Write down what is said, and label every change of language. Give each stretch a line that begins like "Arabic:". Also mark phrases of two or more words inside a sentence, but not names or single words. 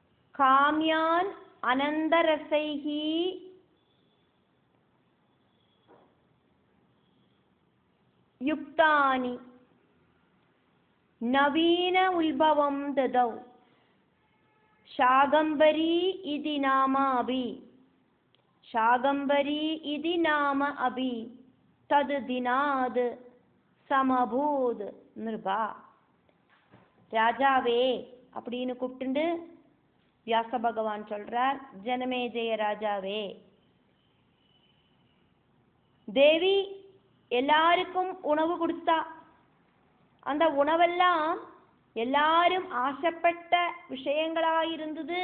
Sanskrit: काम्यान् अनन्तरसैः युक्तानि नवीन उद्भवम् ददौ शागंबरी इति नाम अभि शागंबरी इति नाम अभि तद दिनाद समभूद நிருபா.
Tamil: ராஜாவே அப்படின்னு கூப்பிட்டு வியாச பகவான் சொல்றார், ஜனமேஜய ராஜாவே, தேவி எல்லாருக்கும் உணவு கொடுத்தா. அந்த உணவெல்லாம் எல்லாரும் ஆசைப்பட்ட விஷயங்களாயிருந்தது.